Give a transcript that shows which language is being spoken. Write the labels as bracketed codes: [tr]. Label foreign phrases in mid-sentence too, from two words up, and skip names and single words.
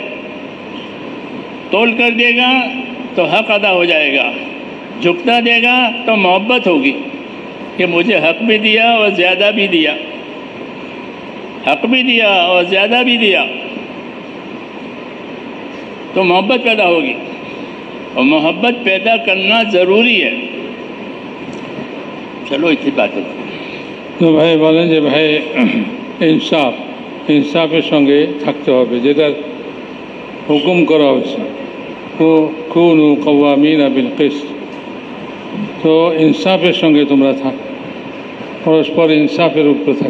[ur] تول کر دے گا تو حق ادا ہو جائے گا، جھکتا دے گا تو محبت ہوگی کہ مجھے حق بھی دیا اور زیادہ بھی دیا، حق بھی دیا اور زیادہ بھی دیا، تو محبت پیدا ہوگی، اور محبت پیدا کرنا ضروری ہے۔ چلو اتنی بات ہے [bn] তো ভাই বলেন যে ভাই ইনসাফের সঙ্গে থাকতে হবে, যেটা হুকুম করা হয়েছে [ar] كونوا قوامين بالقسط, [bn] তো ইনসাফের সঙ্গে তোমরা থাক, পরস্পর ইনসাফের উপরে থাক।